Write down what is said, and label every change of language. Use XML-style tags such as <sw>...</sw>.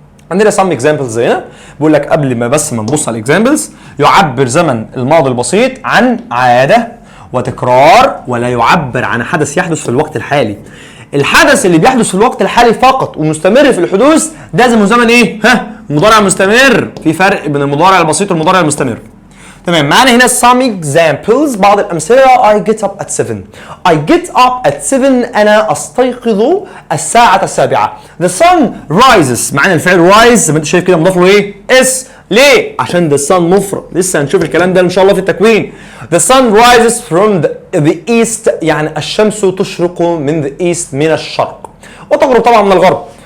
<ar>عندنا</ar> <en>some examples</en> <ar>هنا بيقول لك قبل ما بس ما نبص على الاكزامبلز، يعبر زمن الماضي البسيط عن عاده وتكرار ولا يعبر عن حدث يحدث في الوقت الحالي. الحدث اللي بيحدث في الوقت الحالي فقط ومستمر في الحدوث ده اسمه زمن ايه؟ مضارع مستمر. في فرق بين المضارع البسيط والمضارع المستمر. تمام، معانا هنا</ar> <en>some examples</en> <ar>بعض الامثله.</ar> <en>I get up at 7. I get up at 7</en> <ar>انا استيقظ الساعه 7.</ar> <en>The sun rises،</en> <ar>معانا الفعل rise زي ما انت شايف كده مضاف له ايه؟ اس. ليه؟ عشان the sun مفرد، لسه هنشوف الكلام ده ان شاء الله في التكوين.</ar> <en>The sun rises from the east،</en> <ar>يعني الشمس تشرق من</ar> <en>the east</en> <ar>من الشرق وتغرب طبعا من الغرب.</ar>